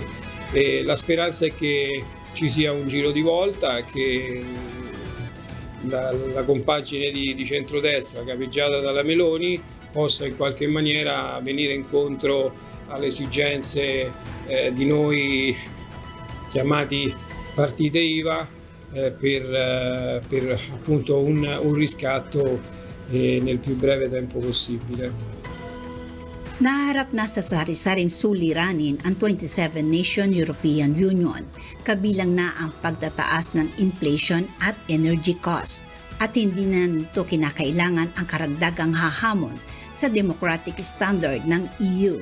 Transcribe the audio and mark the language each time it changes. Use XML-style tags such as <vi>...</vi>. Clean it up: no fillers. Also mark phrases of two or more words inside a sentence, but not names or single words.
<it>E la speranza è che ci sia un giro di volta, che la compagine di centrodestra capeggiata dalla Meloni possa in qualche maniera venire incontro alle esigenze di noi chiamati partite IVA per appunto un riscatto nel più breve tempo possibile.</it> <tl>Naharap na sa sari-saring suliranin ang 27-nation European Union, kabilang na ang pagtataas ng inflation at</tl> <en>energy cost.</en> <tl>At hindi na nito kinakailangan ang karagdagang hahamon sa</tl> <en>democratic standard</en> <tl>ng EU.</tl>